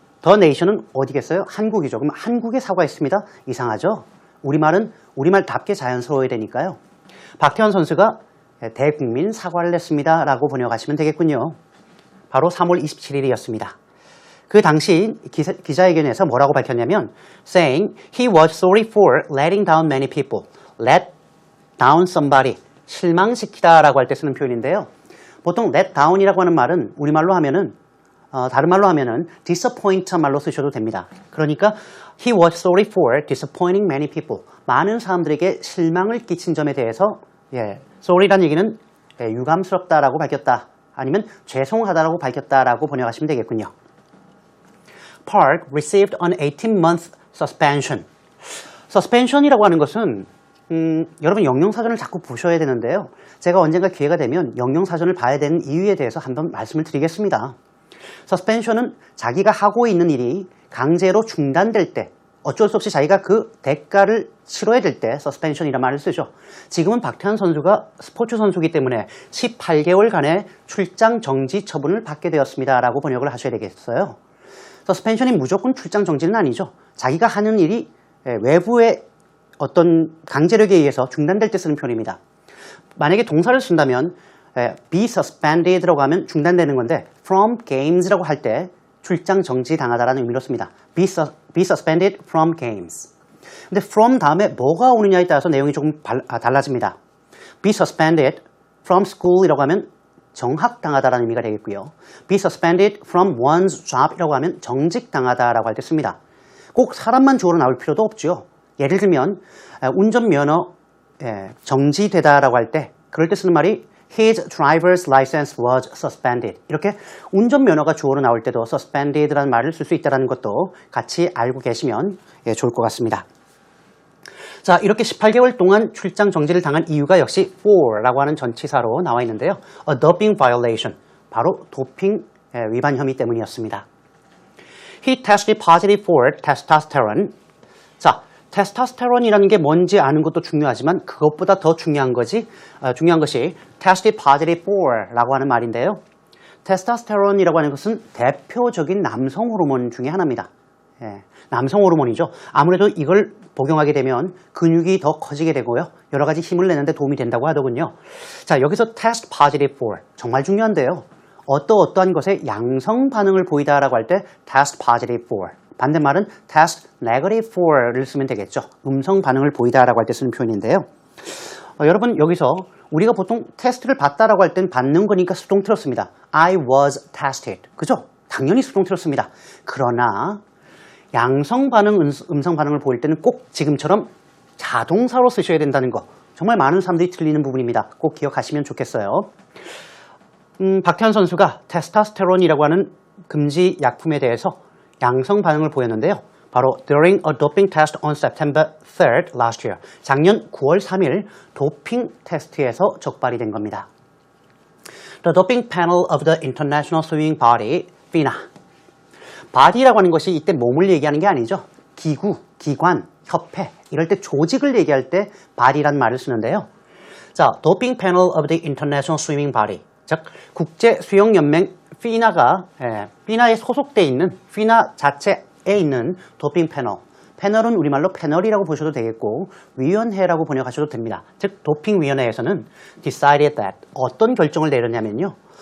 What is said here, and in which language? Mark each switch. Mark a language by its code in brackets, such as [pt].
[ko] the nation은 어디겠어요? 한국이죠. 그럼 한국에 사과했습니다. 이상하죠? 우리말은 우리말답게 자연스러워야 되니까요. 박태환 선수가 대국민 사과를 했습니다 라고 번역하시면 되겠군요. 바로 3월 27일이었습니다. 그 당시 기자회견에서 뭐라고 밝혔냐면 [en] saying he was sorry for letting down many people. let down somebody. [ko] 실망시키다 라고 할 때 쓰는 표현인데요. 보통 let down이라고 하는 말은 우리말로 하면은 다른 말로 하면은 disappoint 말로 쓰셔도 됩니다. 그러니까 [en] he was sorry for disappointing many people. [ko] 많은 사람들에게 실망을 끼친 점에 대해서 sorry란 얘기는 유감스럽다라고 밝혔다. 아니면 죄송하다라고 밝혔다라고 번역하시면 되겠군요. [en] Park received an 18-month suspension. [ko] suspension이라고 하는 것은 여러분 영영사전을 자꾸 보셔야 되는데요. 제가 언젠가 기회가 되면 영영사전을 봐야 되는 이유에 대해서 한번 말씀을 드리겠습니다. 서스펜션은 자기가 하고 있는 일이 강제로 중단될 때, 어쩔 수 없이 자기가 그 대가를 치러야 될 때 서스펜션이라는 말을 쓰죠. 지금은 박태환 선수가 스포츠 선수이기 때문에 18개월간의 출장 정지 처분을 받게 되었습니다 라고 번역을 하셔야 되겠어요. 서스펜션이 무조건 출장 정지는 아니죠. 자기가 하는 일이 외부의 어떤 강제력에 의해서 중단될 때 쓰는 표현입니다. 만약에 동사를 쓴다면 [en] be suspended [ko] 라고 하면 중단되는 건데 [en] from games [ko] 라고 할 때 출장 정지 당하다라는 의미로 씁니다. [en] be suspended from games. [ko] 근데 from 다음에 뭐가 오느냐에 따라서 내용이 조금 달라집니다. [en] be suspended from [ko] school이라고 하면 정학당하다라는 의미가 되겠고요. [en] be suspended from [ko] one's job이라고 하면 정직당하다라고 할 때 씁니다. 꼭 사람만 주어로 나올 필요도 없죠. 예를 들면 운전면허 정지되다라고 할 때 그럴 때 쓰는 말이 [en] His driver's license was suspended. [ko] 이렇게 운전면허가 주어로 나올 때도 suspended라는 말을 쓸 수 있다는 것도 같이 알고 계시면 좋을 것 같습니다. 자, 이렇게 18개월 동안 출장 정지를 당한 이유가 역시 for라고 하는 전치사로 나와 있는데요. [en] A doping violation. [ko] 바로 도핑 위반 혐의 때문이었습니다. [en] He tested positive for testosterone. [ko] 자, 테스토스테론이라는 게 뭔지 아는 것도 중요하지만 그것보다 더 중요한 것이 tested positive for라고 하는 말인데요. 테스토스테론이라고 하는 것은 대표적인 남성 호르몬 중에 하나입니다. 남성 호르몬이죠. 아무래도 이걸 복용하게 되면 근육이 더 커지게 되고요. 여러 가지 힘을 내는데 도움이 된다고 하더군요. 자, 여기서 [en] test positive for [ko] 정말 중요한데요. 어떠한 것에 양성 반응을 보이다라고 할 때 [en] test positive for. [ko] 반대말은 [en] test negative for [ko] 를 쓰면 되겠죠. 음성 반응을 보이다라고 할 때 쓰는 표현인데요. 여러분 여기서 우리가 보통 테스트를 받다라고 할 땐 받는 거니까 수동 틀었습니다. [en] I was tested. 그죠? [ko] 당연히 수동 틀었습니다. 그러나 양성 반응, 음성 반응을 보일 때는 꼭 지금처럼 자동사로 쓰셔야 된다는 거. 정말 많은 사람들이 틀리는 부분입니다. 꼭 기억하시면 좋겠어요. 박태환 선수가 테스토스테론이라고 하는 금지 약품에 대해서 양성 반응을 보였는데요. 바로 [en] during a doping test on September 3rd last year. [ko] 작년 9월 3일 도핑 테스트에서 적발이 된 겁니다. [en] The doping panel of the International Swimming Body, FINA. [ko] body라고 하는 것이 이때 몸을 얘기하는 게 아니죠. 기구, 기관, 협회 이럴 때 조직을 얘기할 때 body란 말을 쓰는데요. 자, [en] doping panel of the International Swimming Body. [ko] 즉 국제 수영 연맹 FINA에 소속돼 있는 FINA 자체에 있는 도핑 패널. 패널은 우리말로 패널이라고 보셔도 되겠고 위원회라고 번역하셔도 됩니다. 즉 도핑 위원회에서는 [en] decided that [ko] 어떤 결정을 내렸냐면요.